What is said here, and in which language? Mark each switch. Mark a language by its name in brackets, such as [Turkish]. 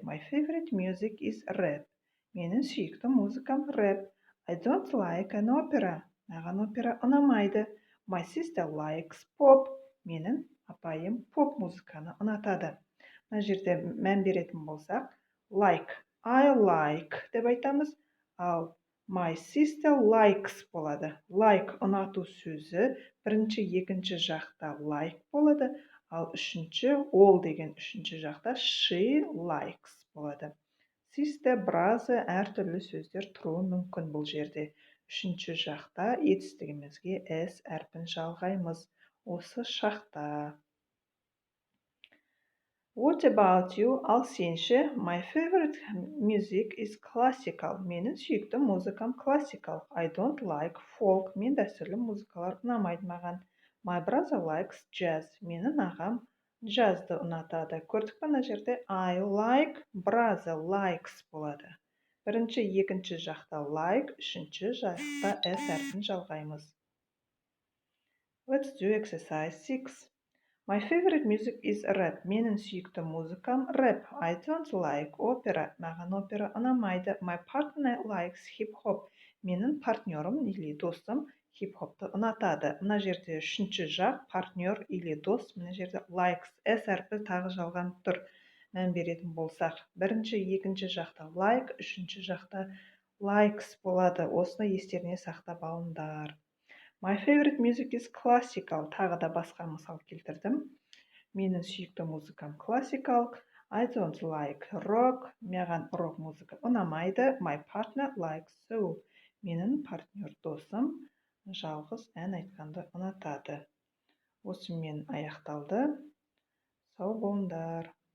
[English] My favorite music is rap. [Kazakh] Менің сүйікті музыкам rap. [English] I don't like an opera. [Kazakh] Маған опера ұнамайды. [English] My sister likes pop. [Kazakh] Менің апайым поп музыканы ұнатады. Мына жерде мән беретін болсақ, like, [English] I like [Kazakh] деп айтамыз, ал [English] my sister likes [Kazakh] болады. Like ұнату сөзі бірінші, екінші жақта like болады, ал үшінші, all деген үшінші жақта [English] she likes [Kazakh] болады. Sister, brother әртүрлі сөздер тұруы мүмкін бұл жерде. Үшінші жақта етістігімізге s әрпін жалғаймыз. Осы шақта. [English] What about you? [Kazakh] Ал сенші? [English] My favorite music is classical. [Kazakh] Менің сүйікті музыкам классикалық. [English] I don't like folk. [Kazakh] Мен дәстүрлі музыкалар ұнамайды маған. [English] My brother likes jazz. [Kazakh] Менің ағам джазды ұнатады. Көрдік пе мына жерде [English] I like, brother likes [Kazakh] болады. Бірінші, екінші жақта like, үшінші жақта s әрпін жалғаймыз. [English] Let's do exercise 6. My favorite music is rap. [Kazakh] Менің сүйікті музыкам rap. [English] I don't like opera. [Kazakh] Маған опера ұнамайды. [English] My partner likes hip-hop. [Kazakh] Менің партнерім [Russian] или [Kazakh] досым хип-хопты ұнатады. Мына жерде үшінші жақ партнер [Russian] или [Kazakh] дос. Мына жерде likes. S әрпі тағы жалғанып тұр. Мән беретін болсақ, бірінші, екінші жақта like, үшінші жақта likes болады. Осыны естеріне сақтап алыңдар. [English] My favorite music is classical. [Kazakh] Тағы да басқа мысал келтірдім. Менің сүйікті музыкам классикалық. [English] I don't like rock. [Kazakh] Маған рок музыка ұнамайды. [English] My partner likes soul. [Kazakh] Менің партнер досым жалғыз ән айтқанды ұнатады. Осымен аяқталды. Сау болыңдар.